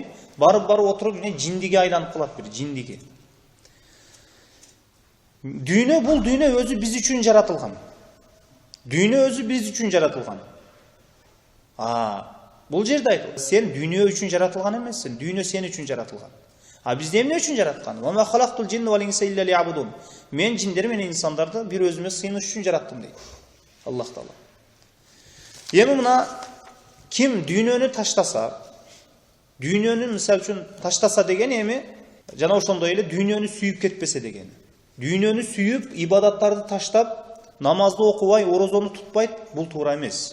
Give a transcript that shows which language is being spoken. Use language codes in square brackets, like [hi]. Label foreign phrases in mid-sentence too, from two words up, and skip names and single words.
[ky] Барып отуруп эмне жиндиге айланып калат бир, жиндиге. Дүйнө бул дүйнө өзү биз үчүн жаратылган. Дүйнө өзү биз үчүн жаратылган. Бул жерде айтылат, сен дүйнө үчүн жаратылган эмессиң, дүйнө сен үчүн жаратылган. Биз эмне үчүн жараткан? [ar] وما خلقت الجن والإنس إلا ليعبدون. [ky] Мен жиндер менен инсандарды бир өзүмө сыйыныш үчүн жараттым дейт Аллах Таала. Эми мына ким дүйнөнү таштаса, дүйнөнү мисалы үчүн таштаса деген эми жана ошондой эле дүйнөнү сүйүп кетпесе деген. Дүйнөнү сүйүп, ибадаттарды таштап, намазды окубай, орозону тутпайт, бул туура эмес.